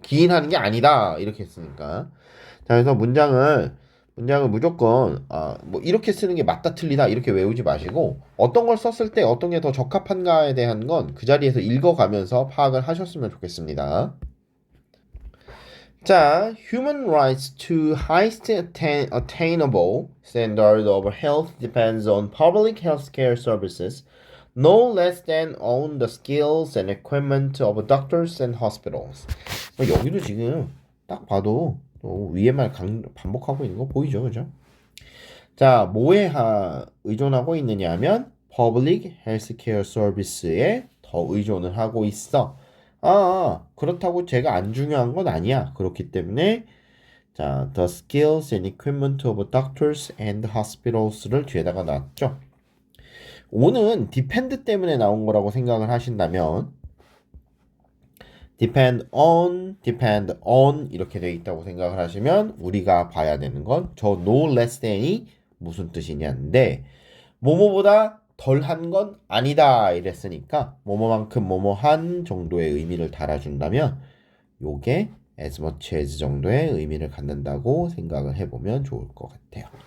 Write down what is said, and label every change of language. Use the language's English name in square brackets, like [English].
[Korean] 기인하는 게 아니다 이렇게 했으니까. 자, 그래서 문장을 무조건 뭐 이렇게 쓰는 게 맞다 틀리다 이렇게 외우지 마시고 어떤 걸 썼을 때 어떤 게 더 적합한가에 대한 건 그 자리에서 읽어가면서 파악을 하셨으면 좋겠습니다. [English] 자, human rights to highest attainable standard of health depends on public healthcare services no less than on the skills and equipment of doctors and hospitals. [Korean] 여기도 지금 딱 봐도 또 위에 말 반복하고 있는 거 보이죠, 그죠? 자, 뭐에 의존하고 있느냐 하면 [English] public healthcare service [Korean] 에 더 의존을 하고 있어. 그렇다고 제가 안 중요한 건 아니야. 그렇기 때문에 자, [English] the skills and equipment of doctors and hospitals [Korean] 를 뒤에다가 놨죠. 오는 depend 때문에 나온 거라고 생각을 하신다면 [English] depend on [Korean] 이렇게 되어 있다고 생각을 하시면 우리가 봐야 되는 건 저 [English] no less than [Korean] 이 무슨 뜻이냐인데 뭐뭐보다 덜한 건 아니다 이랬으니까 뭐뭐만큼 뭐뭐한 정도의 의미를 달아준다면 요게 [English] as much as [Korean] 정도의 의미를 갖는다고 생각을 해보면 좋을 것 같아요.